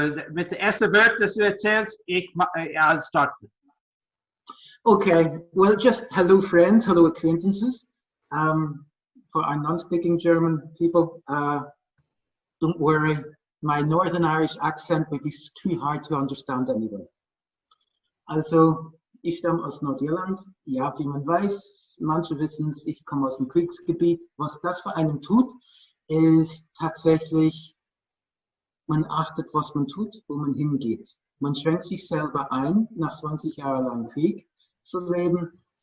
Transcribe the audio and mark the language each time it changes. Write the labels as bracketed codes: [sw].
[de] Mit der ersten Wort, das du erzählst, [en] I'll start. Okay, well, just hello friends, hello acquaintances. For our non-speaking German people, don't worry. My Northern Irish accent will be too hard to understand anyway. [de] Also, ich stamme aus Nordirland. Ja, wie man weiß, manche wissen es, ich komme aus dem Kriegsgebiet. Was das für einen tut, ist tatsächlich, man achtet, was man tut, wo man hingeht. Man schränkt sich selber ein, nach 20 Jahren lang Krieg zu leben.